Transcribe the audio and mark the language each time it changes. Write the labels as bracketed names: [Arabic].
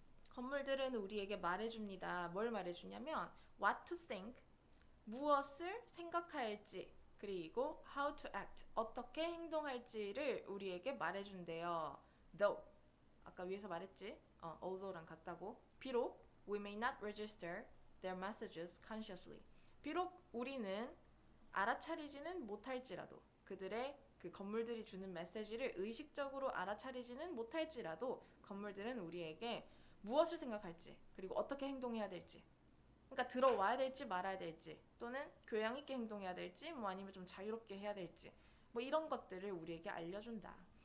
[Korean] 건물들은 우리에게 말해줍니다. 뭘 말해주냐면 what to think, 무엇을 생각할지, 그리고 how to act, 어떻게 행동할지를 우리에게 말해준대요. Though, 아까 위에서 말했지? although랑 같다고. [English] 비록 we may not register their messages consciously. [Korean] 비록 우리는 알아차리지는 못할지라도 그들의 그 건물들이 주는 메시지를 의식적으로 알아차리지는 못할지라도 건물들은 우리에게 무엇을 생각할지 그리고 어떻게 행동해야 될지 그러니까 들어와야 될지 말아야 될지 또는 교양 있게 행동해야 될지 뭐 아니면 좀 자유롭게 해야 될지 뭐 이런 것들을 우리에게 알려준다.